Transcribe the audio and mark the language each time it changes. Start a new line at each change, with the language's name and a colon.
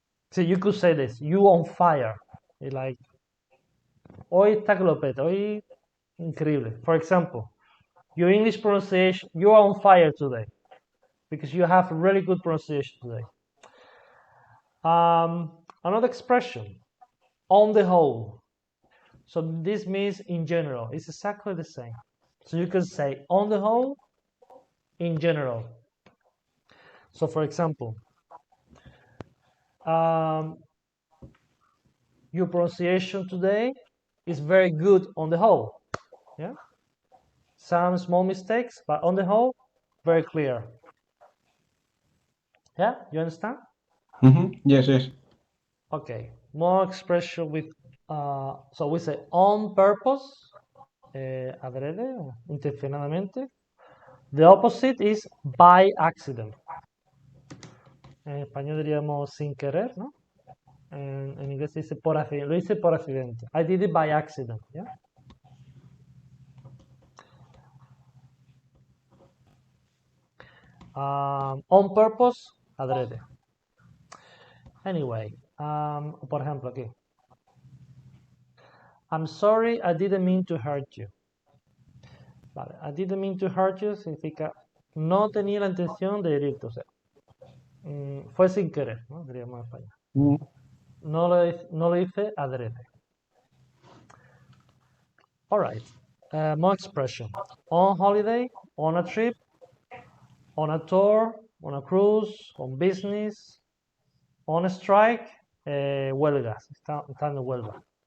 Spanish: Sí,
English: you could say this, you on fire.
Spanish: Y like, hoy está que lo peta, hoy increíble.
English: For example, your English pronunciation, you are on fire today. Because you have really good pronunciation today. Another expression, on the whole. So this means in general. It's exactly the same. So you can say on the whole, in general. So for example, your pronunciation today is very good on the whole. Yeah. Some small mistakes, but on the whole, very clear. Yeah, you understand? Yes, yes. Okay, more expression with, so we say on purpose, adrede, intencionadamente. The opposite is by accident.
Spanish: En español diríamos sin querer, ¿no? En inglés se dice por accidente. Lo hice por accidente.
English: I did it by accident, yeah? On purpose, adrede.
Spanish: Anyway, por ejemplo aquí.
English: I'm sorry, I didn't mean to hurt you.
Spanish: Vale,
English: I didn't mean to hurt you
Spanish: significa no tenía la intención de herirte, o sea, fue sin querer, ¿no? Diríamos en español. No lo hice adrede.
English: All right, more expression. On holiday, on a trip, on a tour, on a cruise, on business, on a strike,
Spanish: huelgas, están en huelga.